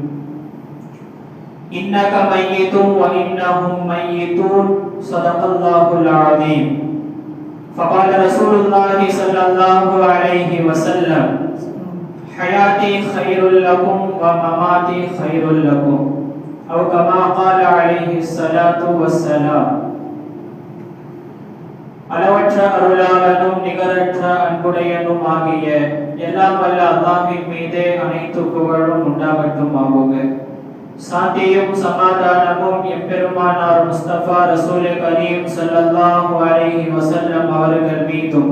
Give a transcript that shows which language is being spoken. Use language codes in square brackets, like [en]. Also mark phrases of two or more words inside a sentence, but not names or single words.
[ar] إنك ميت وإنهم ميتون، صدق الله العظيم. فقال رسول الله صلى الله عليه وسلم: حياتي خير لكم ومماتي خير لكم، أو كما قال عليه الصلاة والسلام. [ta] அளவற்ற அருளாளனும் நிகரற்ற அன்புடையனும் ஆகிய எல்லாம் வல்ல அல்லாஹ்வின் மீதே அனைத்து புகழும் உண்டாகட்டும் ஆகுக. சாந்தியும் சமாதானமும் எம்பெருமானார் முஸ்தபா [ar] رسول كريم صلى الله عليه وسلم [ta] அவர்கள் மீதும்,